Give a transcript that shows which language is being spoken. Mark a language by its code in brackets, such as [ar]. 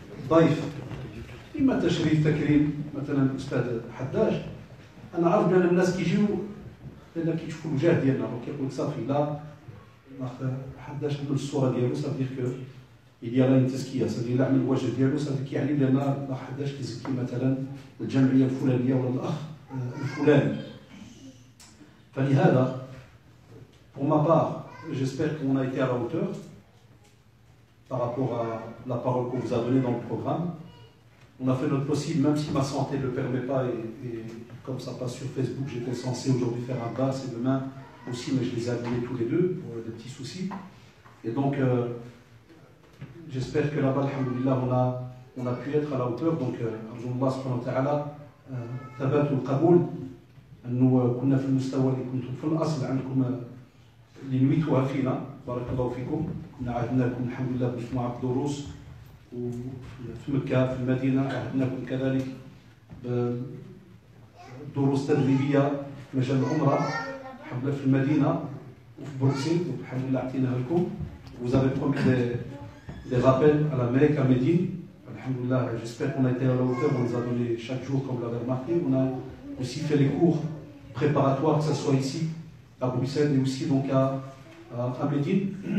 [ar] ضيف، اما تشريف تكريم مثلا الاستاذ حداج، انا عارف بان الناس كيجيو لان كيشوفوا الوجه ديالنا وكيقول صافي لا الاخ حداج عنده الصوره ديالو صافي دير كو [fr] il y a là une [ar] تزكيه، صافي الا عمل الوجه ديالو صافي كيعني لان الاخ حداج كيزكي مثلا الجمعيه الفلانيه ولا الاخ الفلاني. [fr] Pour ma part, j'espère qu'on a été à la hauteur par rapport à la parole qu'on vous a donnée dans le programme. On a fait notre possible, même si ma santé ne le permet pas, et comme ça passe sur Facebook, j'étais censé aujourd'hui faire un basse et demain aussi, mais je les ai annulés tous les deux pour des petits soucis. Et donc, j'espère que là-bas, alhamdoulilah, on a pu être à la hauteur. [ar] Donc, Allah subhanahu wa ta'ala, thabat al-qaboul. أنه كنا في المستوى اللي كنتم في الأصل عندكم اللي نويتوها فينا بارك الله فيكم. كنا عهدناكم الحمد لله بمجموعة دروس وفي مكة في المدينة، عهدناكم كذلك بدروس تدريبية في مجال العمرة الحمد لله في المدينة وفي بروكسل والحمد لله أعطيناها لكم. [fr] Vous avez promis des rappels à la Mecque, à Médine. Alhamdulillah, j'espère qu'on a été à la hauteur, on les a donnés chaque jour comme vous l'avez remarqué. On a aussi fait les cours préparatoires, que ce soit ici, à Bruxelles, et aussi donc à Médine.